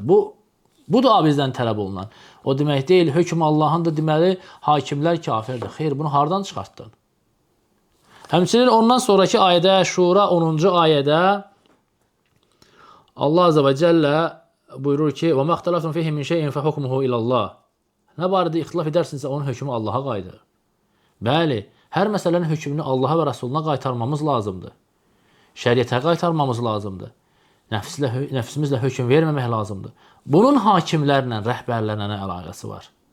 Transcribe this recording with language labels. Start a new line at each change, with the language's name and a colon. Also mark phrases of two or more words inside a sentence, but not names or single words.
Azerbaijani: Bu da bizdən tələb olunan. O demək deyil, hökm Allahındır, deməli, hakimlər kafirdir. Xeyr, bunu hardan çıxartdın? Həmçinin ondan sonraki ayədə, Şura 10-cu ayədə
Arabic: الله عز وجل
Azerbaijani: buyurur ki,
Arabic: وَمَا اخْتَلَفْتُمْ فِيهِ مِنْ شَيْءٍ فَحُكْمُهُ إِلَى اللّٰهِ.
Azerbaijani: Nə barədə ixtilaf edərsinizsə, onun hökmü Allaha qayıdır. Bəli, hər məsələnin hökmünü Allaha və Rasuluna qaytarmamız lazımdır. Şəriətə qaytarmamız lazımdır. Nəfsimizlə hökm verməmək lazımdır. Bunun hakimlərlə, rəhbərlərlə nə əlaqəsi var?